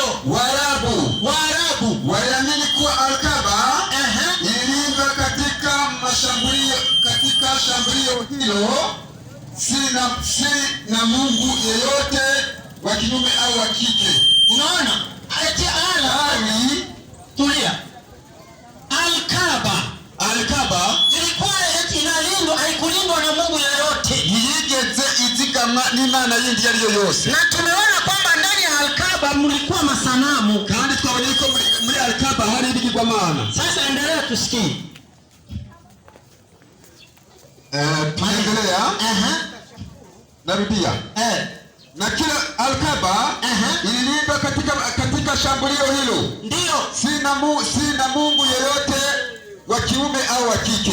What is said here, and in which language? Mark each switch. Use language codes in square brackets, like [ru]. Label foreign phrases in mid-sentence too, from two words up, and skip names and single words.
[sw] Waarabu waliamini kuwa Al-Kaaba ililindwa katika shambulio hilo si na Mungu yeyote wa kiume au wa kike. Unaona? Ati Ali tulia. Al-Kaaba ilikuwa inalindwa, haikulindwa na Mungu yeyote. [rw] Yigeze itikama n'Imana yindi yariyo yose. [sw] Na tumeona kwamba ndani ya Al-Kaaba mlikuwa masanamu. [rw] Kandi twabonye ko muri Al-Kaaba hari ibigirwa mana. [sw] Sasa endelea tusikie. Tunaendelea. Narudia. Na kila Al-Kaaba ililindwa katika shambulio hilo. Ndio. Si na Mungu yeyote wa kiume au wa kike.